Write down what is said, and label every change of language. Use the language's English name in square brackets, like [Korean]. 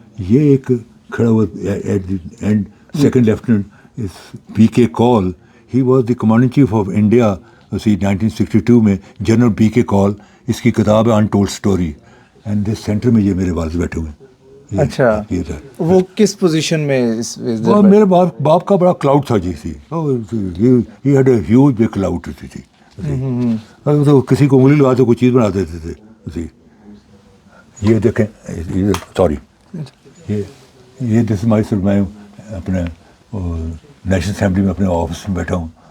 [Urdu] یہ ایک کھڑا ہوا [English] At the end. Second lieutenant P K Kaul, he was the commanding chief of India 1962 میں. [Urdu] جنرل پی کے کال، اس کی کتاب ہے untold story. [English] and this centre [Urdu] میں یہ میرے والد بیٹھے ہوئے ہیں. اچھا وہ کس پوزیشن میں؟ میرے باپ کا بڑا کلاؤڈ تھا جی. [English] See he had a huge big cloud تھی. [Urdu] تو کسی کو انگلی لگاتے کوئی چیز بنا دیتے تھے. جی یہ دیکھیں، سوری، [English] یہ this my sir, [Urdu] میں اپنے نیشنل اسمبلی میں اپنے آفس میں بیٹھا ہوں.